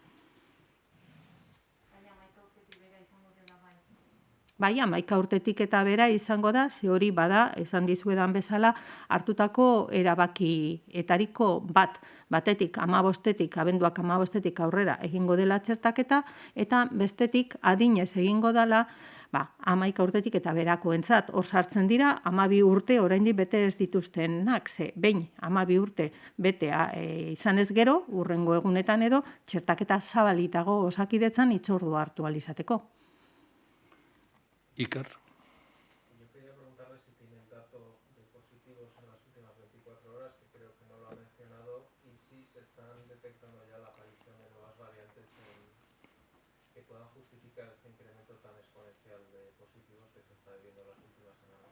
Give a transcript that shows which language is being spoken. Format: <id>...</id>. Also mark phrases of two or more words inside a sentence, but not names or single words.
<eu>Bai, 11 urtetik eta bera izango da, ze hori bada, esan dizuedan bezala, hartutako erabakietariko batetik 15-etik, abenduak 15-etik aurrera egingo dela txertaketa, eta bestetik adinez egingo dela, 11 urtetik eta berakoentzat. Hor sartzen dira, 12 urte oraindik bete ez dituztenak, ze behin 12 urte bete izan ez gero, hurrengo egunetan edo, txertaketa zabalitago Osakidetzan hitzordua hartu ahal izateko. Iker.</eu> <es>Yo quería preguntarle si tiene el dato de positivos en las últimas 24 horas, que creo que no lo ha mencionado, y si se están detectando ya la aparición de nuevas variantes que puedan justificar este incremento tan exponencial de positivos que se está viviendo en las últimas semanas.</es>